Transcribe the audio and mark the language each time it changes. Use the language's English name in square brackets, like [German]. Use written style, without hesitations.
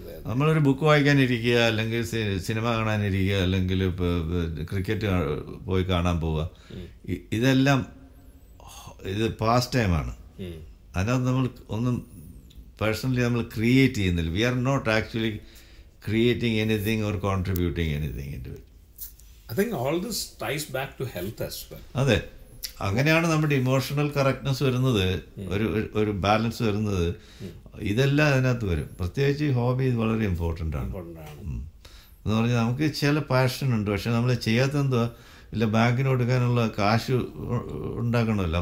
[Malayalam] നമ്മളൊരു ബുക്ക് വായിക്കാനിരിക്കുക, അല്ലെങ്കിൽ സിനിമ കാണാനിരിക്കുക, അല്ലെങ്കിൽ ക്രിക്കറ്റ് പോയി കാണാൻ പോവുക, ഇതെല്ലാം ഇത് പാസ്റ്റ് ടൈമാണ്. അതിനകത്ത് നമ്മൾ ഒന്നും പേഴ്സണലി നമ്മൾ ക്രിയേറ്റ് ചെയ്യുന്നില്ല. [English] We are not actually creating anything or contributing anything into it. I think all this ties back to health as well. [Malayalam] അതെ, അങ്ങനെയാണ് നമ്മുടെ ഇമോഷണൽ കറക്റ്റ്നെസ് വരുന്നത്, ഒരു ബാലൻസ് വരുന്നത്. ഇതെല്ലാം അതിനകത്ത് വരും. പ്രത്യേകിച്ച് ഹോബി വളരെ ഇമ്പോർട്ടൻ്റ് ആണ്. എന്ന് പറഞ്ഞാൽ നമുക്ക് ചില പാഷനുണ്ട്, പക്ഷെ നമ്മൾ ചെയ്യാത്ത എന്തുവാ, ഇല്ല ബാങ്കിന് കൊടുക്കാനുള്ള കാശ് ഉണ്ടാക്കണമല്ലോ.